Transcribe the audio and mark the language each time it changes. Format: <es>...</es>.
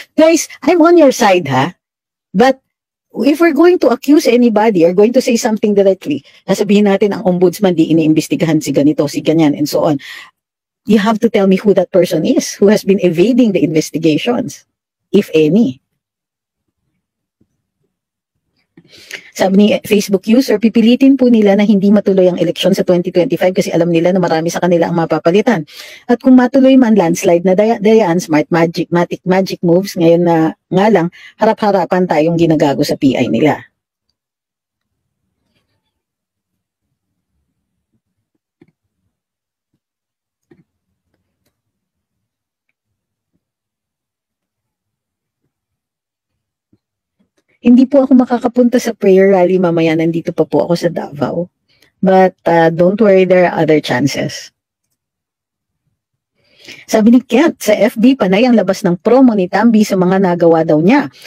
<en>Guys, I'm on your side, ha? But if we're going to accuse anybody or going to say something directly,</en> <tl>sasabihin natin ang Ombudsman di iniimbestigahan si ganito, si ganyan,</tl> <en>and so on. You have to tell me who that person is, who has been evading the investigations. If any.</en> <tl>Sabi ni Facebook user, pipilitin po nila na hindi matuloy ang eleksyon sa 2025 kasi alam nila na marami sa kanila ang mapapalitan. At kung matuloy man landslide na dayaan, smart magic moves, ngayon na nga lang, harap-harapan tayong ginagago sa PI nila. Hindi po ako makakapunta sa prayer rally mamaya, nandito pa po ako sa Davao.</tl> <en>But don't worry, there are other chances.</en> <tl>Sabi ni Kent, sa FB panay ang labas ng promo ni Tambi sa mga nagawa daw niya.</tl>